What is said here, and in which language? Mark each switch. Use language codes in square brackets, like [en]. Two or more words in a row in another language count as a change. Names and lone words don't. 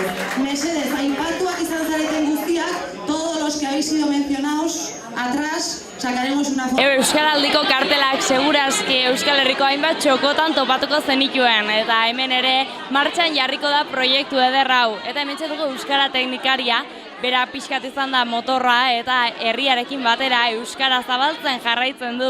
[eu] Mesedez, aipatuak izan zareten guztiak, [es] todos los que habéis sido mencionados atrás, [eu] Euskaraldiko kartelak segurazki Euskal Herriko hainbat txokotan topatuko zenituen, eta hemen ere martxan jarriko da proiektu eder hau. Eta hemen txetuko Euskara teknikaria, bera pixkat izan da motorra eta herriarekin batera Euskara zabaltzen jarraitzen du.